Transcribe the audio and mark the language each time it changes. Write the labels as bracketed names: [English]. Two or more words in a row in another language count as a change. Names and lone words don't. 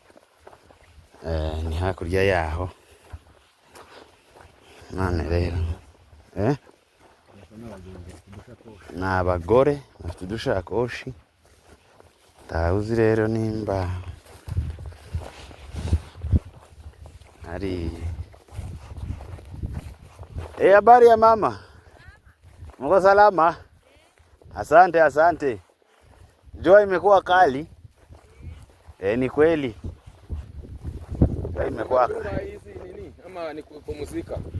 [Kinyarwanda] Ni hakurya yaho none rero ni abagore bafite udushakoshi. Tawuzi rero nimba ari [Swahili] habari ya mama, mko salama? Asante, asante. Jua imekuwa kali. Ni kweli. Jua imekuwa kali. Ama ni kupumzika?